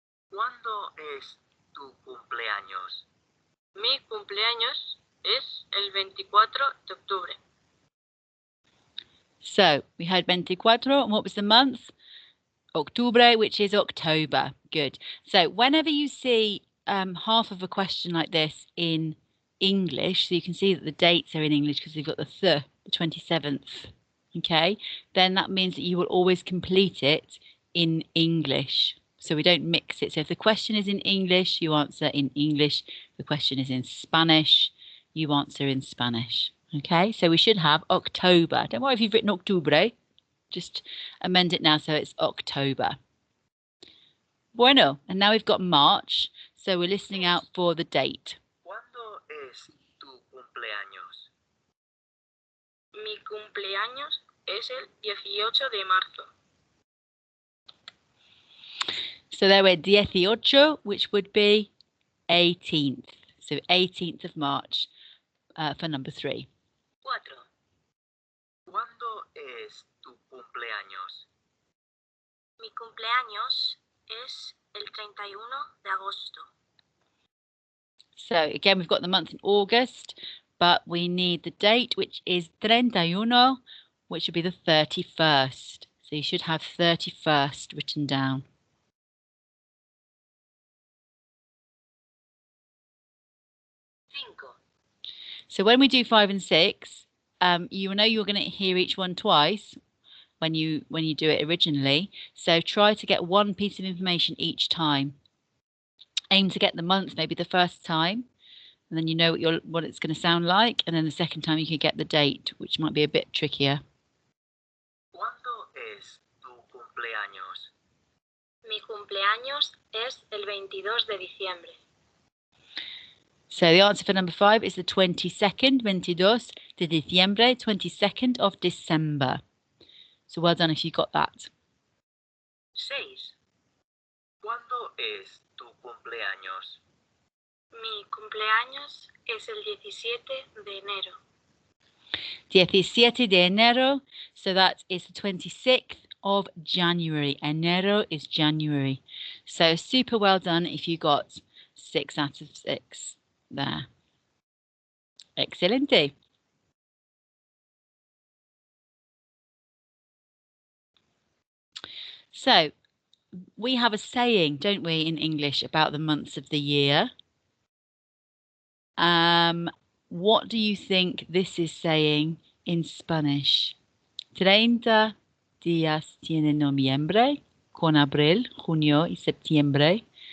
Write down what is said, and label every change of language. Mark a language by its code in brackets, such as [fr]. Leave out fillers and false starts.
[es] ¿Cuándo es tu cumpleaños? Mi cumpleaños es el 24 de octubre. [en] So we had 24, and what was the month? Octubre, which is October. Good. So whenever you see half of a question like this in English, so you can see that the dates are in English because you've got the 27th, okay, then that means that you will always complete it in English. So we don't mix it. So if the question is in English, you answer in English. If the question is in Spanish, you answer in Spanish. Okay, so we should have October. Don't worry if you've written Octubre. Just amend it now so it's October. Bueno, and now we've got March. So we're listening out for the date. [es] ¿Cuándo es tu cumpleaños? Mi cumpleaños es el 18 de marzo. [en] So there we're 18, which would be 18th. So 18th of March for number 3. 4. [es] ¿Cuándo es tu cumpleaños? Mi cumpleaños es el 31 de agosto. [en] So again, we've got the month in August, but we need the date, which is 31, which would be the 31st. So you should have 31st written down. 5. So when we do 5 and 6, you know you're going to hear each one twice when you do it originally. So try to get one piece of information each time. Aim to get the month maybe the first time, and then you know what it's going to sound like, and then the second time you can get the date, which might be a bit trickier. [es] ¿Cuándo es tu cumpleaños? Mi cumpleaños es el 22 de diciembre. [en] So the answer for number 5 is the 22nd, [es] 22 de diciembre, [en] 22nd of December. So well done if you got that. 6. [es] ¿Cuándo es tu cumpleaños? Mi cumpleaños es el 17 de enero. 17 de enero, [en] so that is the 26th of January. Enero is January. So super well done if you got 6 out of 6 there. Excelente. So we have a saying, don't we, in English about the months of the year. What do you think this is saying in Spanish? [es] 30 días tiene noviembre, con abril, junio y septiembre.